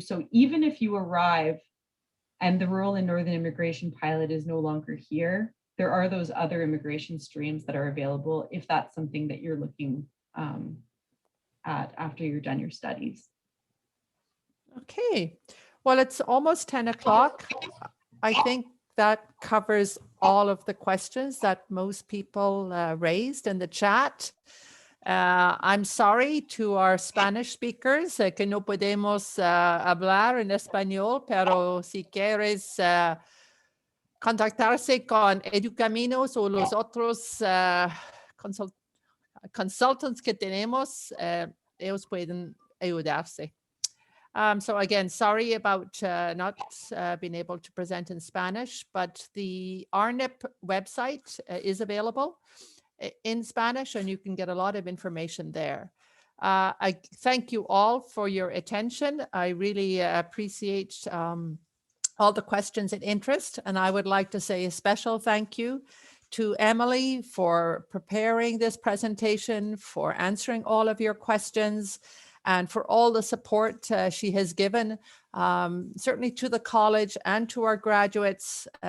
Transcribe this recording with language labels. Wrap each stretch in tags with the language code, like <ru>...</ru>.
<en>So even if you arrive and the rural and northern immigration pilot is no longer here, there are those other immigration streams that are available if that's something that you're looking at after you're done your studies. Okay, well, it's almost 10 o'clock. I think that covers all of the questions that most people raised in the chat. I'm sorry to our Spanish speakers</en> <es>que no podemos hablar en español, pero si quieres contactarse con Educaminos o los otros consultants que tenemos, ellos pueden ayudarse.</es> <en>So again, sorry about not being able to present in Spanish, but the RNIP website is available in Spanish, and you can get a lot of information there. I thank you all for your attention. I really appreciate all the questions and interest, and I would like to say a special thank you to Emily for preparing this presentation, for answering all of your questions, and for all the support she has given, certainly to the college and to our graduates.</en>